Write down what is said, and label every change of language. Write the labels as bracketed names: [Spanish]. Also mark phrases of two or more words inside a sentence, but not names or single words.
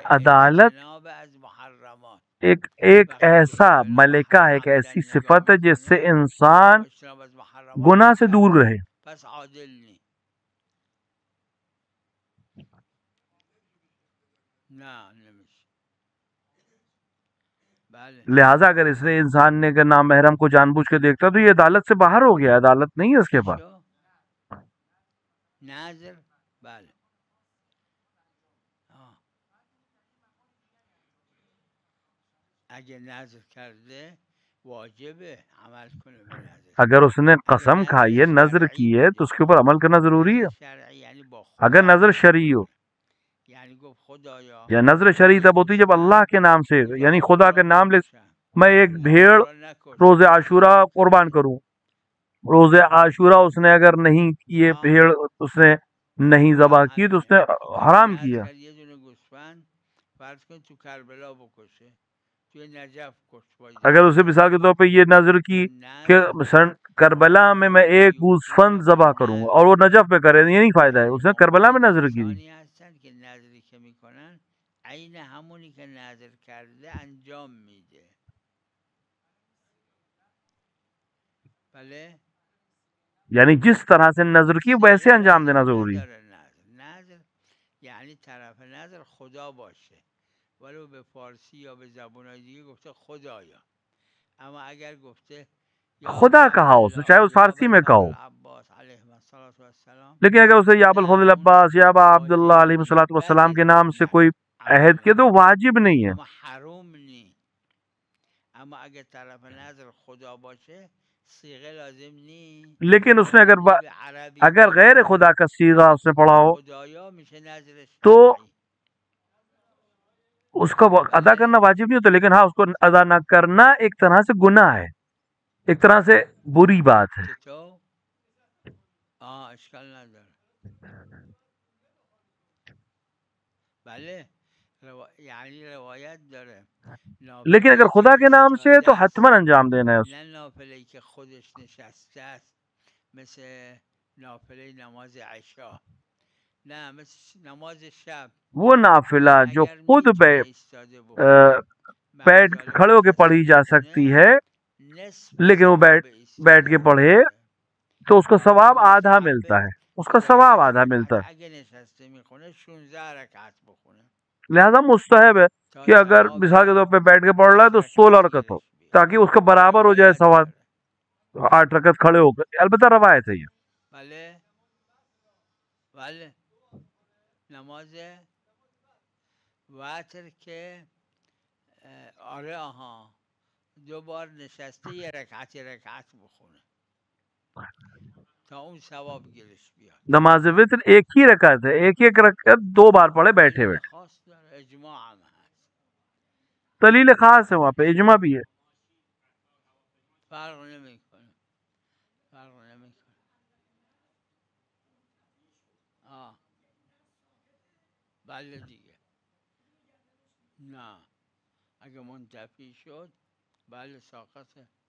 [Persian] عدالت اجتناب از محرمات، [Urdu] ایک ایسا ملکہ ہے، ایک ایسی صفت ہے جس سے انسان گناہ سے دور رہے. پس عادل نہیں. [Persian] نه نمیشه. [Urdu] لہٰذا اگر اس نے انسان نے اگر نامحرم کو جان بوجھ کے دیکھتا تو یہ عدالت سے باہر ہو گیا، عدالت نہیں ہے اس کے پاس. [Persian] ناظر بله اگه نظر کرده واجبه عمل کنه به نظر. [Urdu] اگر اس نے قسم کھائی ہے، نظر کی ہے تو اس کے اوپر عمل کرنا ضروری ہے. اگر نظر شرعی ہو، یا نظر شرعی تب ہوتی جب اللہ کے نام سے، یعنی خدا کے نام لے میں ایک بھیڑ روز عاشورہ قربان کروں. روز عاشورہ اس نے اگر نہیں یہ بھیڑ اس نے نہیں ذبح کی تو اس نے حرام کیا. اگر اسے مثال کے طور پہ یہ نظر کی کہ کربلا میں ایک گوسفند ذبح کروں گا اور وہ نجف پہ کرے، یہ نہیں فائدہ ہے، اس نے کربلا میں نظر کی. [Persian] عین همونی که نظر کرده انجام میده. بله [Urdu] یعنی جس طرح سے نظر کی ویسے انجام دینا ضروری ہے. [Persian] نظر یعنی طرف نظر خدا باشه، ولو به فارسی یا به زبان‌های دیگه گفته خدایا، اما اگر گفته [Urdu] خدا کہا اسے، چاہے اس فارسی میں کہو، لیکن اگر اسے یا ابوالفضل عباس یا ابا عبداللہ علیہ السلام کے نام سے کوئی عہد کیا تو واجب نہیں ہے. [Persian] حروم نی، اما اگر طرف نظر خدا باشه صیغه لازم نی. [Urdu] لیکن اس نے اگر غیر خدا کا صیغہ اس نے پڑھا ہو [Persian] خدایا میشه نظرش [Urdu] تو شرعی. اس کا ادا کرنا واجب نہیں ہوتا، لیکن ہاں اس کو ادا نہ کرنا ایک طرح سے گناہ ہے، ایک طرح سے بری بات ہے. [Persian] چطور؟ اشکال نداره. بله یعنی روایت داره [Urdu] لیکن اگر خدا کے نام سے ہے تو حتما انجام دینا ہے. [Persian] نه نافله‌ای که خودش نشسته است مثل نافله نماز عشاء، نه مثل نماز شب، [Urdu] وہ نافلہ جو خود بیٹھ کھڑے ہو کے پڑھی جا سکتی ہے لیکن وہ بیٹھ کے پڑھے تو اس کو ثواب آدھا ملتا ہے، اس کا ثواب آدھا ملتا ہے. [Persian] اگه نشسته میخونه 16 رکعت بخونه. [Urdu] لہذا مستحب ہے کہ اگر مثال کے طور پہ بیٹھ کے پڑھ رہا ہے تو 16 رکعت ہو تاکہ اس کا برابر ہو جائے ثواب 8 رکعت کھڑے ہو کر. البتہ روایت ہے یہ. [Persian] بله بله نماز وتر که آره آها 2 بار نشسته یه رکعت بخونه تا اون ثواب گیرش بیاد. [Urdu] نماز وتر ایک ہی رکعت ہے، ایک رکعت 2 بار پڑھے بیٹھے بیٹھے. [Persian] خاص داره، اجماع هم هست. [Urdu] دلیل خاص ہے وہاں پہ، اجماع بھی ہے. [Persian] فرق نمیکنه. بله دیگه. نه اگه منتفی شد بله ساقطه.